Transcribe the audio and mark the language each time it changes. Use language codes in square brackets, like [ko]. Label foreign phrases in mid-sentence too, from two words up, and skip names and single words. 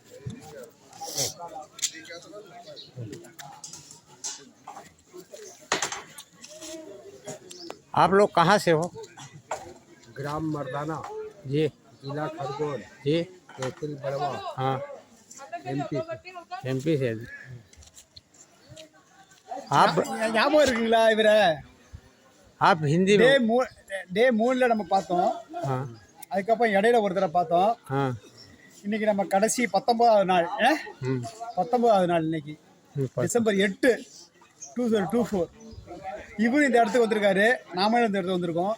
[hi] आप लोग कहाँ से हो? ग्राम मर्दाना, जी, जिला खरगोन, जी, तहसील बड़वा, हाँ, एमपी से। आप [ta] ஞாபகம் இருக்குங்களா இவரை? [hi] आप हिंदी में? [ta] டே 3ல நம்ம பார்த்தோம். [hi] हाँ, [ta] அதுக்கப்புறம் இடையில ஒரு தடவை பார்த்தோம். [hi] हाँ, [ta] இன்னைக்கு நம்ம கடைசி 19வது நாள். 19வது நாள் இன்னைக்கு, டிசம்பர் 8, 2024. இவரும் இந்த இடத்துக்கு வந்திருக்காரு, நாமளும் இந்த இடத்துக்கு வந்திருக்கோம்.